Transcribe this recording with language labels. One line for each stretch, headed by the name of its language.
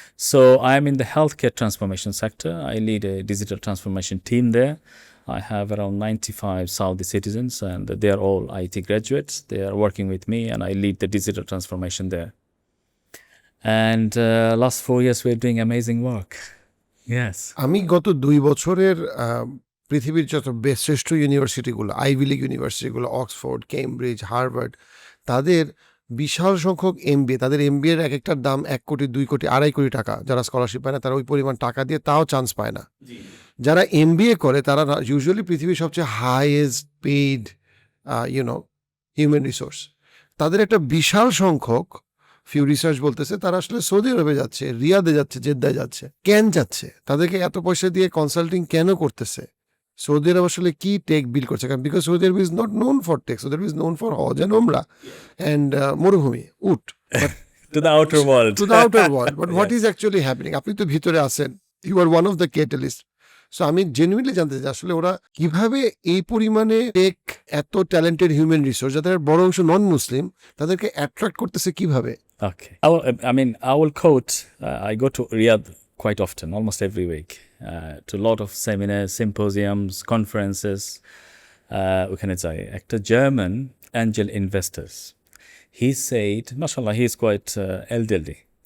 English: So I'm in the healthcare transformation sector. I lead a digital transformation team there. I have around 95 Saudi citizens, and they are all IT graduates. They are working with me, and I lead the digital transformation there. And last 4 years, we're doing amazing work. Yes.
Bangla: আমি গত 2 বছরের পৃথিবীর যত শ্রেষ্ঠ ইউনিভার্সিটিগুলো, ivy league ইউনিভার্সিটিগুলো, Oxford, Cambridge, Harvard, তাদের বিশাল সংখ্যক MBA, তাদের এমবিএর এক একটার দাম 1 কোটি, 2 কোটি, 2.5 কোটি টাকা। যারা স্কলারশিপ পায় না, তারা ওই পরিমাণ টাকা দিয়ে তাও চান্স পায় না। যারা এমবিএ করে, তারা ইউজুয়ালি পৃথিবীর সবচেয়ে হাইয়েস্ট পেইড হিউম্যান রিসোর্স। তাদের একটা বিশাল সংখ্যক, ফিউ রিসার্চ বলতেছে, তারা আসলে সৌদি আরবে যাচ্ছে, রিয়াদে যাচ্ছে, জেদ্দায় যাচ্ছে। কেন যাচ্ছে? তাদেরকে এত পয়সা দিয়ে কনসাল্টিং কেন করতেছে? সৌদি আরব আসলে কি টেক বিল করছে?
English: কারণ because Saudi Arab is not known for tech, Saudi Arab is known for hajj and umrah and মরুভূমি, উট। To the outer world. To the outer world. But what is actually happening?
Bangla: আপনি তো ভিতরে আছেন,
English: you are one of the catalysts.
Bangla: So আমি genuinely জানতে চাই আসলে ওরা কিভাবে এই পরিমাণে টেক, এত ট্যালেন্টেড হিউম্যান রিসোর্স, যাদের বড় অংশ নন মুসলিম, তাদেরকে অ্যাট্রাক্ট করতেছে কিভাবে?
English: Okay. I will quote, I go to Riyadh quite often, almost every week, to a lot of seminars, symposiums, conferences.
Bangla: ওখানে যাই।
English: একটা German angel investors, he said, mashallah, he is quite elderly.